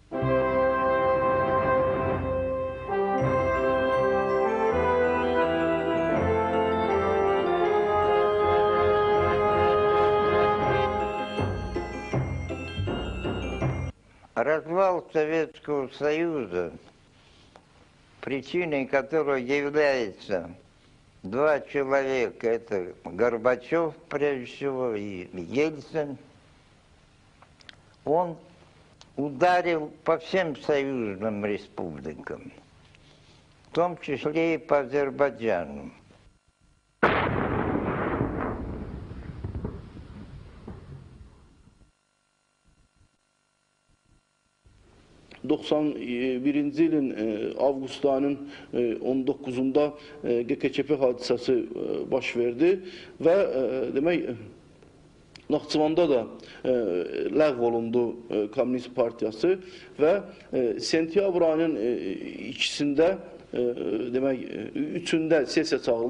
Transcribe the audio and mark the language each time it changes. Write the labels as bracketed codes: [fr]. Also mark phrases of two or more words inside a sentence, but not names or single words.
[ru] Развал Советского Союза, причиной которой является два человека, это Горбачев, прежде всего, и Ельцин, он ударил по всем союзным республикам, в том числе и по Азербайджану. [az] 91-ci ilin avqust ayının 19-unda GKÇP hadisəsi baş verdi və demək Naxçıvanda da ləğv olundu Komünist Partiyası və sentyabr ayının ikisində demək, üçündə sesiya çağırıldı.